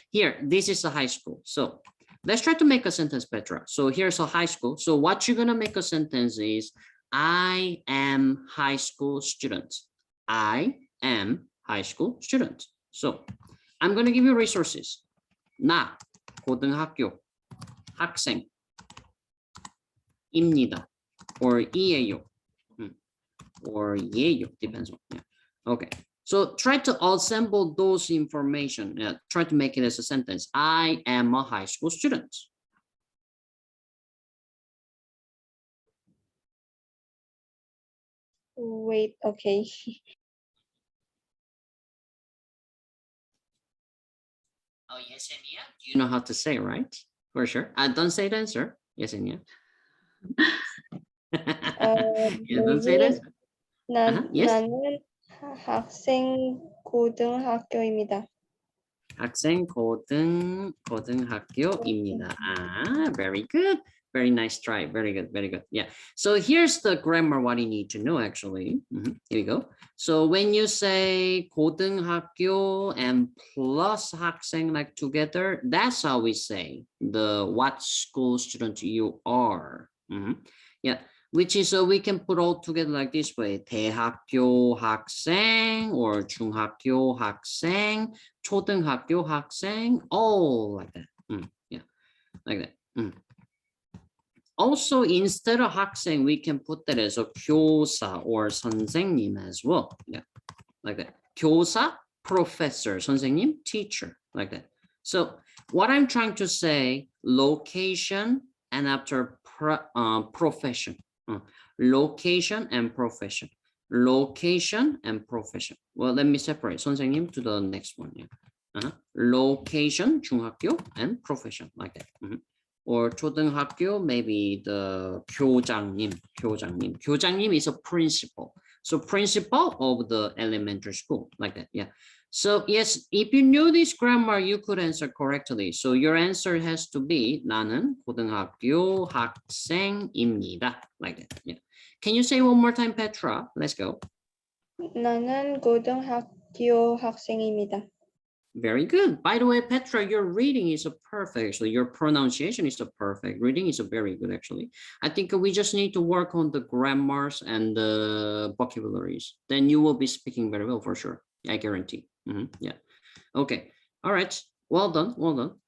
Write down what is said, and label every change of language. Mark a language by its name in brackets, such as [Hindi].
[English] Here, this is a high school. So let's try to make a sentence, Petra. So here's a high school. So what you're gonna make a sentence is, I am high school student. I am high school student. So I'm gonna give you resources. [Korean] 나 고등학교 학생입니다. [English] Or 이에요. Or 예요, depends on. Yeah. Okay. So try to assemble those information. Try to make it as a sentence. I am a high school student. Wait, okay. Oh, yes and yeah. You know how to say, right? For sure. Don't say the answer. Yes and yeah. Yeah, don't say the answer. Yes. [Korean] 나는 학생 고등학교입니다. 학생 고등학교입니다. [English] Very good. Very nice try. Very good. Very good. Yeah. So here's the grammar, what you need to know actually. Here we go. So when you say 고등학교 and plus 학생 like together, that's how we say the what school student you are. Yeah. Which is we can put all together like this way. [Korean] 대학교 학생 or 중학교 학생, 초등학교 학생, [English] all like that. Yeah, like that. Also, instead of 학생, we can put that as a 교사 or 선생님 as well. Yeah, like that. 교사, professor, 선생님, teacher, like that. So what I'm trying to say, location and after profession. Location and profession. Location and profession. Well, let me separate 선생님 to the next one. Yeah. Location, 중학교, and profession, like that. Or 초등학교, maybe the 교장님. 교장님 is a principal. So principal of the elementary school, like that. Yeah. So yes, if you knew this grammar, you could answer correctly. So your answer has to be [Korean] 나는 고등학교 학생입니다. [English] Like that. Yeah. Can you say one more time, Petra? Let's go. [Korean] 나는 고등학교 학생입니다. [English] Very good. By the way, Petra, your reading is perfect. Actually, your pronunciation is perfect. Reading is very good, actually. I think we just need to work on the grammars and the vocabularies. Then you will be speaking very well for sure. I guarantee. Yeah. Okay. All right. Well done. Well done.